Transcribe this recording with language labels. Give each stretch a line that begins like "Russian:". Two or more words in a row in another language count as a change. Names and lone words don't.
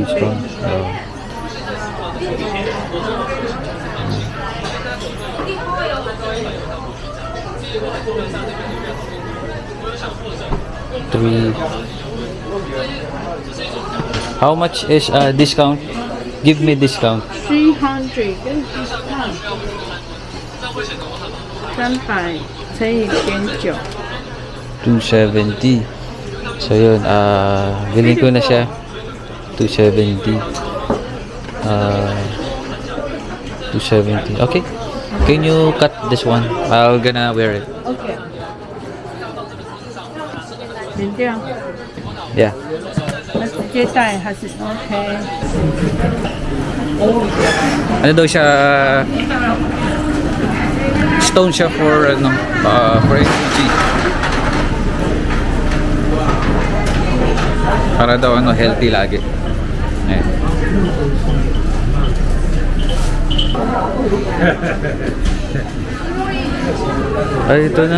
English: strong. Oh. Three. How much is discount? Give me discount.
Chinese: 300跟 discount 300乘以0.9。 270.
Filipino: So yun, bilhin ko na siya. 270. 270. Okay.
English: Can you cut this one? I'll gonna wear it.
Chinese: OK。剪掉。
English: Yeah.
Chinese: 那直接戴还是 OK？
Filipino: Ano daw siya? Stone siya for ano,
English: for energy.
Filipino: Para daw ano, healthy lagi. Ayan. Ay, ito na.